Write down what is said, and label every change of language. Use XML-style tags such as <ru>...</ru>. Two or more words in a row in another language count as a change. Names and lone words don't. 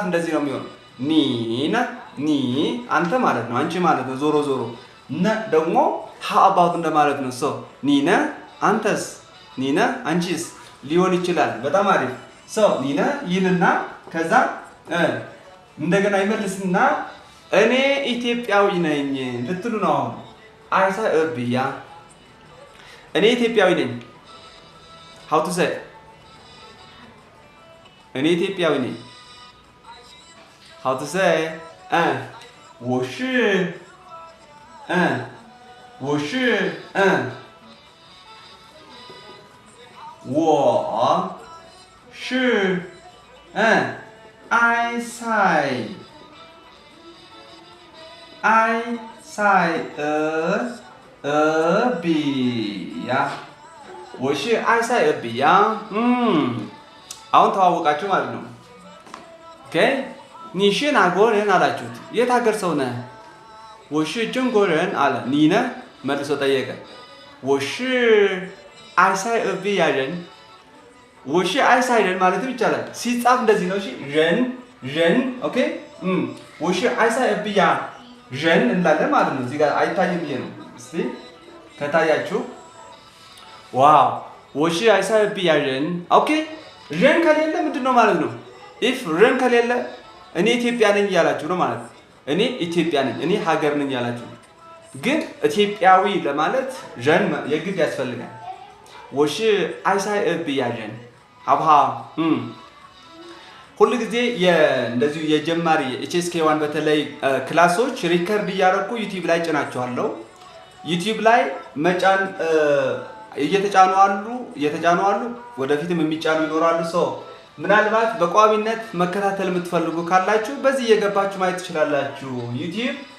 <am>እንደዚህ ነው የሚሆነው። ኒነ ኒ አንተ ማለት ነው፣ አንቺ ማለት ነው። ዞሮ ዞሮ ነ ደግሞ</am> <en>how about</en> <am>እንደማለት ነው። ሶ ኒነ አንተስ፣ ኒነ አንቺስ ሊሆን ይችላል። በጣም አሪፍ ሶ ኒነ ይልና ከዛ እንደገና ይመልስና እኔ ኢትዮጵያዊ ነኝ ልትሉ ነው። አሁን አይሳ እብያ እኔ ኢትዮጵያዊ ነኝ።</am> <en>how to say</en> <am>እኔ ኢትዮጵያዊ ነኝ</am> <en>how to say</en> <zh>我是我是我是埃塞俄比亚我是埃塞俄比亚</zh> <am>አሁን ተዋወቃችሁ ማለት ነው። ኦኬ</am> <zh>你是哪国人</zh> <am>አላችሁት። የት ሀገር ሰው ነህ?</am> <zh>我是中国人</zh> <am>አለ። ኒ ነህ መልሶ ጠየቀ።</am> <zh>我是埃塞俄比亚人 我是埃塞人</zh> <am>ማለትም ይቻላል። ሲጻፍ እንደዚህ ነው። እሺ人ኦኬ</am> <zh>我是埃塞俄比亚人</zh> <am>እንላለን ማለት ነው። እዚህ ጋር አይታይም ብዬ ነው። እስቲ ከታያችሁ ዋው</am> <zh>我是埃塞俄比亚人</zh> <am>ኦኬ ረን ከሌለ ምንድን ነው ማለት ነው? ኢፍ ረን ከሌለ እኔ ኢትዮጵያ ነኝ እያላችሁ ነው ማለት ነው። እኔ ኢትዮጵያ ነኝ፣ እኔ ሀገር ነኝ እያላችሁ ነው። ግን ኢትዮጵያዊ ለማለት ረን የግድ ያስፈልጋል።</am> <zh>我是埃塞俄比亚人好不好?</zh> <am>ሁሉ ጊዜ እንደዚሁ የጀማሪ HSK1 በተለይ ክላሶች ሪከርድ እያደረኩ ዩቲዩብ ላይ ጭናቸዋለሁ። ዩቲዩብ ላይ መጫን እየተጫኑ አሉ፣ ወደፊትም የሚጫኑ ይኖራሉ። ሰው ምናልባት በቋሚነት መከታተል የምትፈልጉ ካላችሁ በዚህ እየገባችሁ ማየት ትችላላችሁ። ዩቲዩብ</am>